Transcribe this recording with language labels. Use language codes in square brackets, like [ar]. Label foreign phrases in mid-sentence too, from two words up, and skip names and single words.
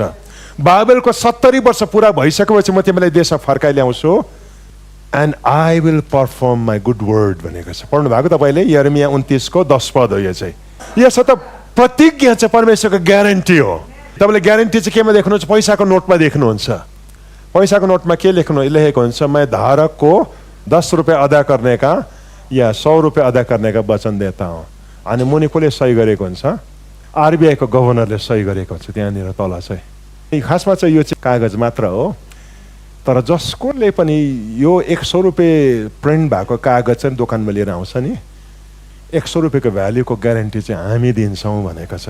[ne] बाइबलको 70 वर्ष पुरा भइसकेपछि म तिमीलाई देशमा फर्काइ ल्याउँछु [en] and I will perform my good word [ne] भनेको छ। पढ्नु भएको तपाईँले यिर्मया 29:10 हो। यो चाहिँ यसो त प्रतिज्ञा चाहिँ परमेश्वरको ग्यारेन्टी हो। तपाईँले ग्यारेन्टी चाहिँ केमा देख्नुहुन्छ? पैसाको नोटमा देख्नुहुन्छ। पैसाको नोटमा के लेखेको हुन्छ? [hi] मैं धारक को 10 रुपये अदा करने का या 100 रुपये अदा करने का वचन देता हूँ। [ne] अनि मुनि कसले सही गरेको हुन्छ? आरबीआई को गभर्नरले सही गरेको हुन्छ त्यहाँनिर तल चाहिँ। खासमा चाहिँ यो चाहिँ कागज मात्र हो, तर जसकोले पनि यो 100 रुपये प्रिन्ट भएको कागज चाहिँ दोकानमा लिएर आउँछ नि, 100 रुपयेको भ्याल्युको ग्यारेन्टी चाहिँ हामी दिन्छौँ भनेको छ।